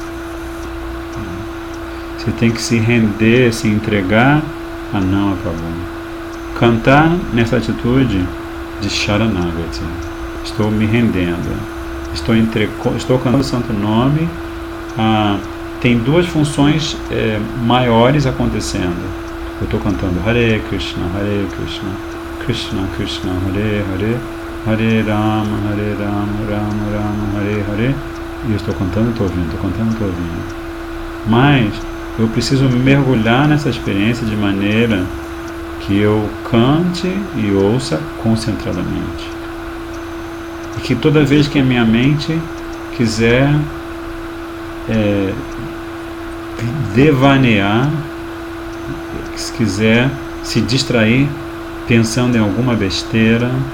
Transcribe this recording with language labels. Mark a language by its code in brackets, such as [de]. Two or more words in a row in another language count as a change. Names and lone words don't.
[pt] Você tem que se render, se entregar a não a Prabhu. Cantar nessa atitude de Sharanagati. Estou me rendendo. Estou cantando o santo nome. Tem duas funções maiores acontecendo. Eu estou cantando [sa] Hare Krishna, Krishna Krishna, Hare Hare, Hare Rama, Rama Rama, Hare Hare. [pt] E eu estou cantando e estou ouvindo, Mas eu preciso mergulhar nessa experiência de maneira que eu cante e ouça concentradamente. E que toda vez que a minha mente quiser devanear, se quiser se distrair pensando em alguma besteira,